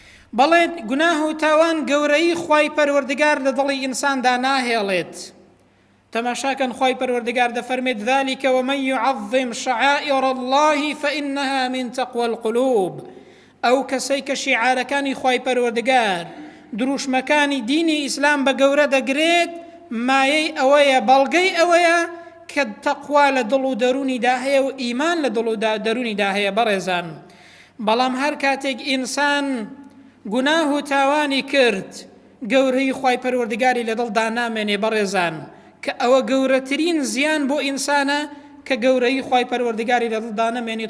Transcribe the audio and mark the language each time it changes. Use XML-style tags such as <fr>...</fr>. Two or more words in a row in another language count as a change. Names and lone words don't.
<ckb>بەڵێ گوناه و تاوان گەورەی خوای پەروەردگار لە دڵی ئینساندا ناهێڵێت. تەماشاکەن خوای پەروەردگار دەفەرمێت</ckb> <ar>ذلك ومن يعظم شعائر الله فإنها من تقوى القلوب.</ar> <ckb>ئەو کەسەی کە شیعارەکانی خوای پەروەردگار دروشمەکانی دینی ئیسلام بە گەورە دەگرێت مایەی ئەوەیە، بەڵگەی ئەوەیە کە تەقوا لە دڵ و دەرونیدا هەیە و ئیمان لە دڵ و دەرونیدا هەیە. بەڕێزان، بەڵام هەر کاتێک ئینسان گوناه و تاوانی کرد گەورەی خوای پەروەردگاری لە دڵدا نامێنێ بەڕێزان، کە ئەوە گەورەترین زیان بۆ ئینسانە کە گەورەی خوای پەروەردگاری لە دڵدا نەمێنێت.</ckb>